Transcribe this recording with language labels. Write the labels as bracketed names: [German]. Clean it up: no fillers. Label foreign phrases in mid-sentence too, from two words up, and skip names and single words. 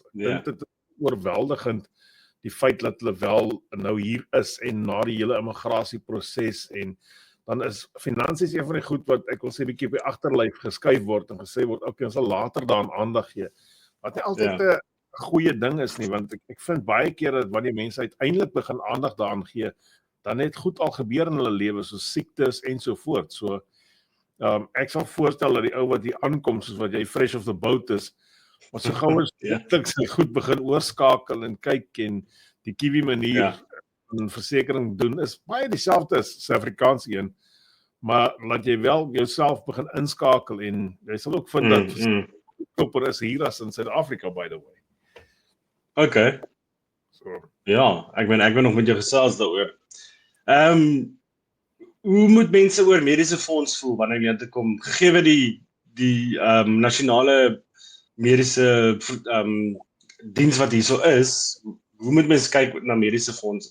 [Afrikaans] Ek dink dit is oorweldigend die feit dat hulle wel nou hier is en na die hele immigrasieproses en dan is finansies een van die goed wat ek wil sê bietjie op die agterlyf geskuif word en gesê word okay, ons sal later daaraan aandag gee. Wat nie altyd 'n goeie ding is nie, want ek vind baie keer dat wanneer mense uiteindelik begin aandag daaraan gee, dan het goed al gebeur in hulle lewe, soos siektes en so voort. So ek sal voorstel dat die ou wat hier aankom, soos wat jy [English] fresh off the boat [Afrikaans] is, ons so gou as goed begin oorskakel en kyk en die kiwi manier van versekering doen is baie dieselfde as Suid-Afrikaanse een, maar laat jy wel jouself begin inskakel en jy sal ook vind dat goedkoper is hier as in Suid-Afrika, [English] by the way. Okay. So. [Afrikaans] Ja, ek ben nog met jou gesels daaroor. Hoe moet mense oor mediese fonds voel wanneer jy toe kom, gegee die nasionale mediese diens wat hierso is, hoe moet mens kyk na mediese fondse?